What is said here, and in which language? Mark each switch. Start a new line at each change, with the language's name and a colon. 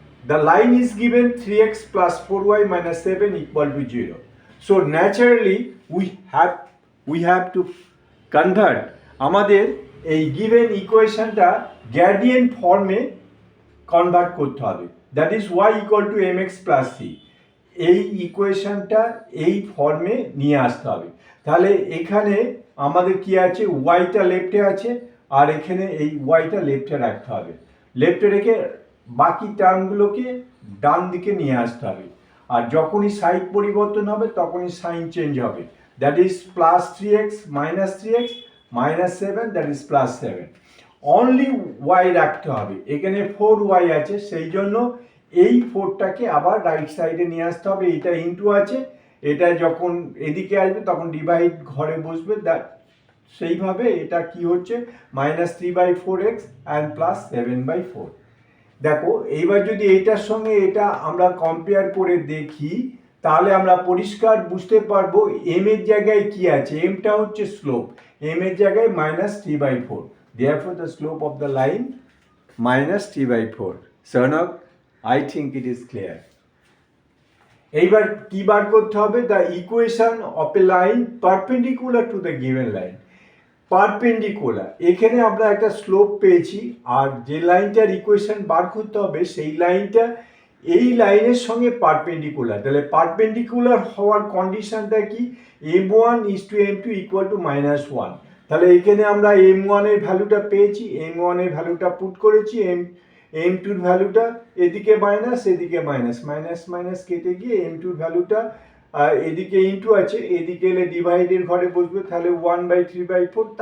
English: The line is given 3x plus 4y minus 7 equal to 0. So naturally, we have to convert
Bangla: আমাদের এই given equationটা gradient ফর্মে convert করতে হবে।
English: That is y equal to mx plus c.
Bangla: এই ইকুয়েশনটা এই ফর্মে নিয়ে আসতে হবে। তাহলে এখানে আমাদের কি আছে, ওয়াইটা লেফটে আছে আর এখানে এই ওয়াইটা লেফটে রাখতে হবে। লেফটে রেখে বাকি টার্মগুলোকে ডান দিকে নিয়ে আসতে হবে। আর যখনই সাইড পরিবর্তন হবে তখনই সাইন চেঞ্জ হবে। That is plus 3x minus 7 that is plus 7। Only Y রাখতে হবে। এখানে 4y আছে, সেই জন্য এই 4টাকে আবার রাইট সাইডে নিয়ে আসতে হবে। এটা ইনটু আছে, এটা যখন এদিকে আসবে তখন ডিভাইড ঘরে বসবে। সেইভাবে এটা কি হচ্ছে মাইনাস 3/4x অ্যান্ড প্লাস 7/4। দেখো এইবার যদি এইটার সঙ্গে এটা আমরা কম্পেয়ার করে দেখি তাহলে আমরা পরিষ্কার বুঝতে পারবো এম এর জায়গায় কি আছে। এমটা হচ্ছে স্লোপ, এম এর জায়গায় minus 3/4।
English: Therefore the slope of the line minus 3/4. Sernok, I think it is clear.
Bangla: এইবার কি বার করতে হবে?
English: The equation of a line perpendicular to the given line.
Bangla: Perpendicular, এখানে আমরা একটা স্লোপ পেয়েছি আর যে লাইনটার ইকুয়েশন বার করতে হবে সেই লাইনটা এই লাইনের সঙ্গে পারপেন্ডিকুলার। তাহলে পারপেন্ডিকুলার হওয়ার কন্ডিশনটা কি?
English: m1 is to m2 equal to -1।
Bangla: তাহলে এখানে আমরা m1 এর ভ্যালুটা পেয়েছি, m1 এর ভ্যালুটা পুট করেছি, m2 এর ভ্যালুটা এদিকে মাইনাস এদিকে মাইনাস, মাইনাস মাইনাস কেটে গিয়ে m2 এর ভ্যালুটা এদিকে ইনটু আছে, এদিকে এলে ডিভাইডের ঘরে বসবে, তাহলে 1/3/4।